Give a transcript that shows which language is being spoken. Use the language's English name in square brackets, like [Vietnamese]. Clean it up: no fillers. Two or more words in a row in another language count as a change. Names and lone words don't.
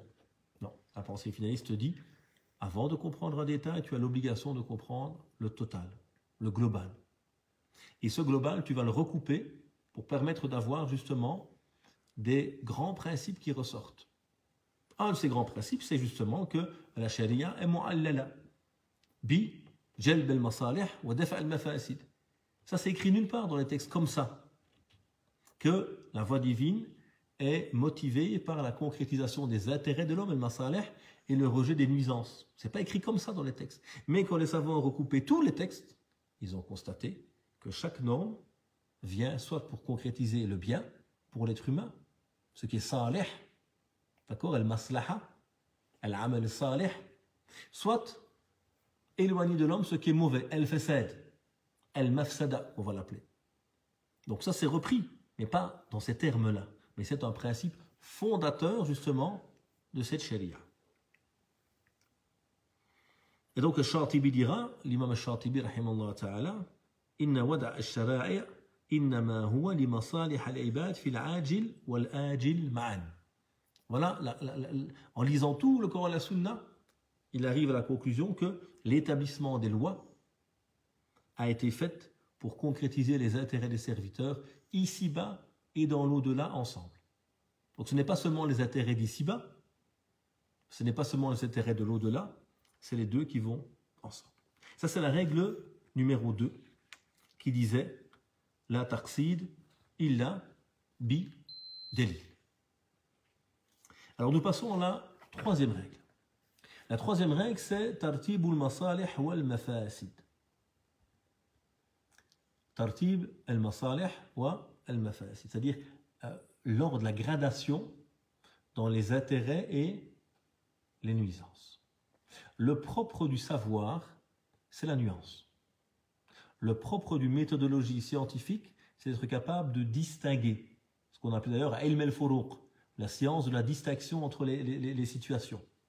[French] Non, la pensée finaliste dit, avant de comprendre un détail, tu as l'obligation de comprendre le total, le global. Et ce global, tu vas le recouper pour permettre d'avoir justement des grands principes qui ressortent. Un de ces grands principes, c'est justement que la charia est mu'allala. [Arabic] بجلب المصالح ودفع المفاسد. [French] Ça, c'est écrit nulle part dans les textes comme ça. Que la voie divine est motivée par la concrétisation des intérêts de l'homme, al-masalih, et le rejet des nuisances. C'est pas écrit comme ça dans les textes. Mais quand les savants ont recoupé tous les textes, ils ont constaté que chaque norme vient soit pour concrétiser le bien pour l'être humain, ce qui est salih, d'accord, [Arabic] المصلحة، العمل صالح, [French] soit éloigner de l'homme ce qui est mauvais, [Arabic] الفساد، المفسدة, [French] on va l'appeler. Donc ça c'est repris, mais pas dans ces termes-là, mais c'est un principe fondateur justement de cette sharia. Et donc le Shatibi dira, l'imam al-Shatibi [Arabic] رحمه الله تعالى، إن وضع الشرائع إنما هو لمصالح العباد في العاجل والآجل معا. [French] Voilà, en lisant tout le Coran et la Sunna, il arrive à la conclusion que l'établissement des lois a été fait pour concrétiser les intérêts des serviteurs ici-bas et dans l'au-delà ensemble. Donc ce n'est pas seulement les intérêts d'ici-bas, ce n'est pas seulement les intérêts de l'au-delà, c'est les deux qui vont ensemble. Ça c'est la règle numéro 2 qui disait [Arabic] لا تقصيد إلا بدليل. [French] Alors nous passons à la troisième règle. La troisième règle, c'est [Arabic] ترتيب المصالح والمفاسد. ترتيب المصالح والمفاسد, [French] c'est-à-dire l'ordre, la gradation dans les intérêts et les nuisances. Le propre du savoir, c'est la nuance. Le propre d'une méthodologie scientifique, c'est d'être capable de distinguer, ce qu'on appelle d'ailleurs [Arabic] علم الفروق, [French] la science de la distinction entre les situations.